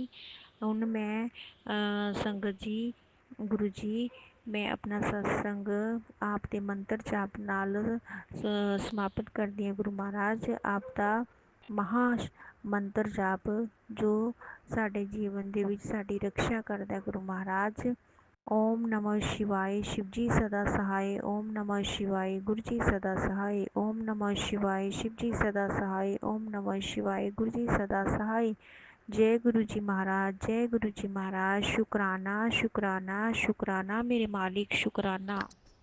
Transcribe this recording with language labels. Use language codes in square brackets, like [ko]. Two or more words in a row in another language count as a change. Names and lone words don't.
[pa] ਹੁਣ ਮੈਂ ਸੰਗਤ ਜੀ, ਗੁਰੂ ਜੀ, ਮੈਂ ਆਪਣਾ ਸਤਸੰਗ ਆਪ ਦੇ ਮੰਤਰ ਜਾਪ ਨਾਲ ਸਮਾਪਤ ਕਰਦੀ ਹਾਂ। ਗੁਰੂ ਮਹਾਰਾਜ ਆਪ ਦਾ ਮਹਾ ਮੰਤਰ ਜਾਪ ਜੋ ਸਾਡੇ ਜੀਵਨ ਦੇ ਵਿੱਚ ਸਾਡੀ ਰੱਖਿਆ ਕਰਦਾ ਗੁਰੂ ਮਹਾਰਾਜ। [sa] ओम नमः शिवाय [hi] शिव जी सदा सहाय। [sa] ओम नमः शिवाय [hi] गुरु जी सदा सहाय। [sa] ओम नमः शिवाय [hi] शिव जी सदा सहाय। [sa] ओम नमः शिवाय [hi] गुरु जी सदा सहाय। जय गुरु जी महाराज, जय गुरु जी महाराज। शुक्राना शुक्राना शुक्राना मेरे मालिक, शुक्राना।